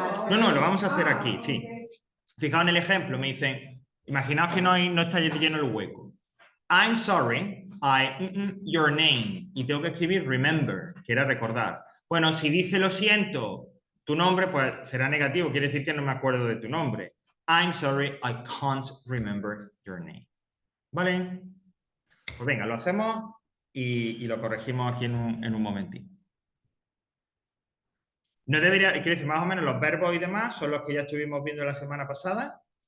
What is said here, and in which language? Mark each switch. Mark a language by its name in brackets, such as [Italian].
[Spanish] No, lo vamos a hacer aquí, sí. Fijaos en el ejemplo, me dicen, imaginaos que no está lleno el hueco. [English] I'm sorry, your name. [Spanish] Y tengo que escribir remember, que era recordar. Bueno, si dice lo siento, tu nombre, pues será negativo, quiere decir que no me acuerdo de tu nombre. [English] I'm sorry, I can't remember your name. [Spanish] ¿Vale? Pues venga, lo hacemos y lo corregimos aquí en un momentito. No debería, quiere decir, más o menos los verbos y demás son los que ya estuvimos viendo la semana pasada.